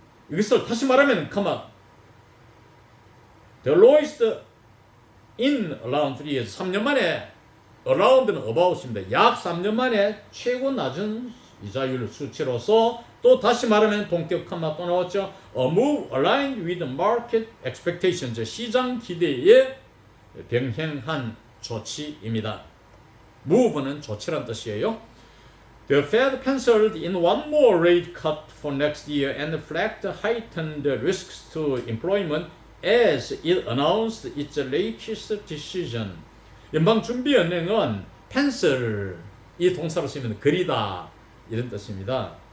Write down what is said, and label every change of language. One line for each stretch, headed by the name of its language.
Korean: 이것을 다시 말하면
English: the lowest in around 3 years
Korean: 3년 만에 around는 about입니다. 약 3년 만에 최고 낮은 이자율 수치로서 또 다시 말하면 동격 컴마 또 나왔죠.
English: A move aligned with market expectations
Korean: 시장 기대에 병행한 조치입니다. move는 조치란 뜻이에요.
English: The Fed penciled in one more rate cut for next year and flagged heightened risks to employment as it announced its latest decision.
Korean: 연방준비은행은 pencil 이 동사로 쓰면 그리다 이런 뜻입니다.